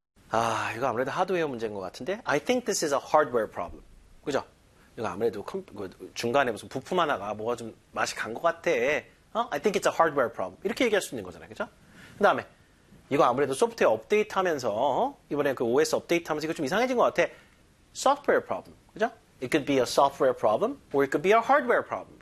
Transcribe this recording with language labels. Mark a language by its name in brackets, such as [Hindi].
[Korean] 아, 이거 아무래도 하드웨어 문제인 것 같은데? [English] I think this is a hardware problem, [Korean] 그렇죠? 이거 아무래도 중간에 무슨 부품 하나가 뭐가 좀 맛이 간 것 같아. [English] I think it's a hardware problem. [Korean] 이렇게 얘기할 수 있는 거잖아요. 그죠? 그 다음에 이거 아무래도 소프트웨어 업데이트 하면서 이번에 그 OS 업데이트 하면서 이거 좀 이상해진 것 같아. [English] Software problem. [Korean] 그죠? [English] It could be a software problem or it could be a hardware problem.